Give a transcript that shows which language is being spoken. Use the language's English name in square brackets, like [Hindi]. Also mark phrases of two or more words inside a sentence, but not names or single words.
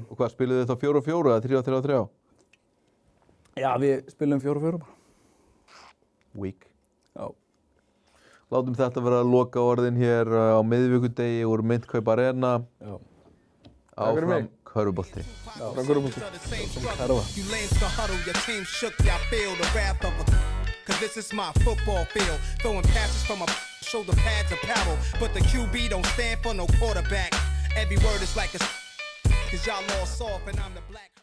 [Icelandic] Og hvað, spiluðu þið þá 4-4 eða 3-3-3? Já, við spilum 4-4 bara. [English] Weak. [Icelandic] Já. Látum þetta vera að loka orðin hér á miðvikudegi úr Myntkaup Arena. Já. Áfram körfubolti. Já, áfram körfubolti. [English] You lanes to huddle, your team shook, y'all feel the wrath of a... Cause this is my football field. Throwing passes from my shoulder pads apparel. But the QB don't stand for no quarterback. Every word is like a... Cause y'all all soft and I'm the black...